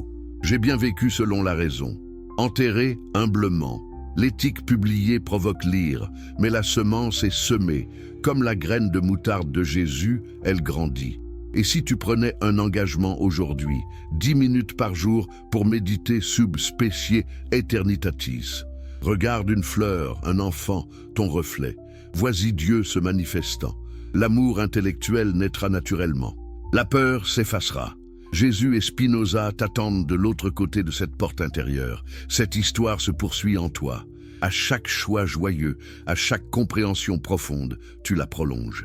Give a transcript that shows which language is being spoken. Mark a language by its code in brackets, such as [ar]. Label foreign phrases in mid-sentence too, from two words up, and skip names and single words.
[fr] J'ai bien vécu selon la raison. Enterré humblement. L'éthique publiée provoque l'ire, mais la semence est semée. Comme la graine de moutarde de Jésus, elle grandit. Et si tu prenais un engagement aujourd'hui, 10 minutes par jour pour méditer [la] sub specie aeternitatis. [fr] Regarde une fleur, un enfant, ton reflet. Vois-y Dieu se manifestant. L'amour intellectuel naîtra naturellement. La peur s'effacera. Jésus et Spinoza t'attendent de l'autre côté de cette porte intérieure. Cette histoire se poursuit en toi. À chaque choix joyeux, à chaque compréhension profonde, tu la prolonges.